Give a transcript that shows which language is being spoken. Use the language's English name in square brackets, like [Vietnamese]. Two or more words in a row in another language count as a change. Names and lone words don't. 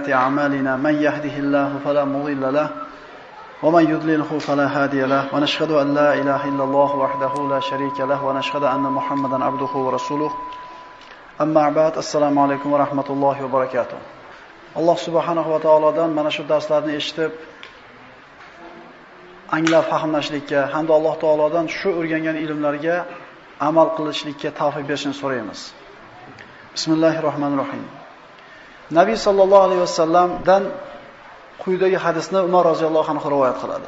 [Arabic] أعمالنا من يهده الله فلا مضل له ومن يضلله فلا هادي له ونشهد أن لا إله إلا الله وحده لا شريك له ونشهد أن محمدا عبده ورسوله أما بعد السلام عليكم ورحمة الله وبركاته الله سبحانه وتعالى [Uzbek] mana shu darslarni eshitib anglab fahmlashlikka hamda Alloh taolodan shu o'rgangan ilmlarga amal qilishlikka tavfiq berishini so'raymiz. Bismillahirrohmanirrohim. Nabiy [Arabic] صلى الله عليه وسلم [Uzbek] quyidagi hadisni Umar [Arabic] رضي الله عنه [Uzbek] rivoyat qiladi.